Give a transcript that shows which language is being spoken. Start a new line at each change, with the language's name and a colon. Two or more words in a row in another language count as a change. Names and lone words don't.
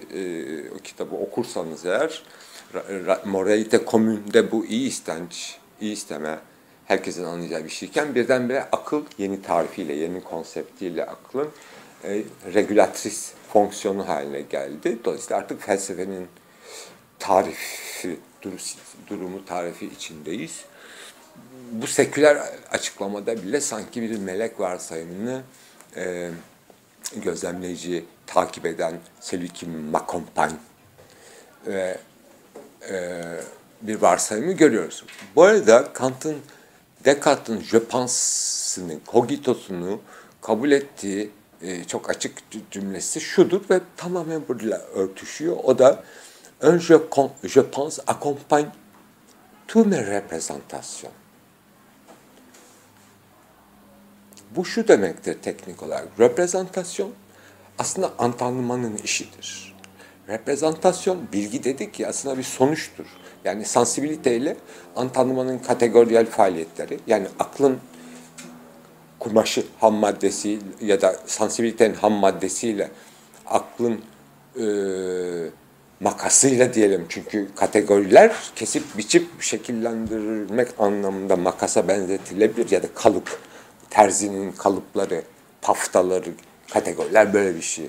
Turkish: O kitabı okursanız eğer, Moralite Komün'de bu iyi istenç, iyi isteme, herkesin anlayacağı bir şeyken birdenbire akıl yeni tarifiyle, yeni konseptiyle aklın regülatris fonksiyonu haline geldi. Dolayısıyla artık felsefenin tarifi içindeyiz. Bu seküler açıklamada bile sanki bir melek varsayımını gözlemleyici, takip eden,
French: celui qui m'accompagne
Turkish: ve bir varsayımı görüyoruz. Bu arada Descartes'in
French: je pense'ını,
Turkish: cogitosunu kabul ettiği çok açık cümlesi şudur ve tamamen burada örtüşüyor. O da
French: un je pense accompagne toutes mes représentations.
Turkish: Bu şu demektir teknik olarak. Reprezentasyon aslında antanmanın işidir. Reprezentasyon, bilgi dedik ya, aslında bir sonuçtur. Yani sansibiliteyle antanmanın kategoriyel faaliyetleri, yani aklın kumaşı, ham maddesi ya da sansibilitenin ham maddesiyle aklın makasıyla diyelim, çünkü kategoriler kesip biçip şekillendirmek anlamında makasa benzetilebilir ya da kalıp terzinin kalıpları, paftaları, kategoriler böyle bir şey.